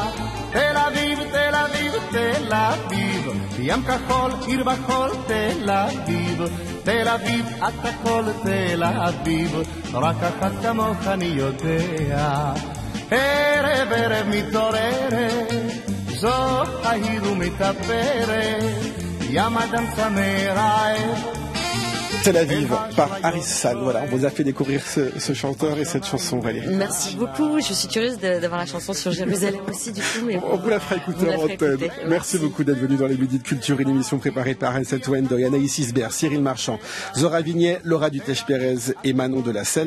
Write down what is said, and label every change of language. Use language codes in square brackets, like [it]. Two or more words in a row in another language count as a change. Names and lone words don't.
[he] תל אביב, תל אביב, תל אביב, ים כחול, עיר בחול, תל אביב. תל אביב, את הכל תל אביב, רק אחת כמוך אני יודע. ערב ערב מתעוררת, זו העיר ומתאפרת, ים אדם צמא רעב. [fr] Tel Aviv par Harissal. Voilà, on vous a fait découvrir ce chanteur et cette chanson, Valérie. Merci beaucoup. Je suis curieuse d'avoir la chanson sur Jérusalem aussi, du coup. Mais on vous la fera écouter en antenne. Merci beaucoup d'être venu dans les Midis de Culture, une émission préparée par Ansel Wendoy, Anaïs Isbert, Cyril Marchand, Zora Vignet, Laura Dutèche-Pérez et Manon Delacelle.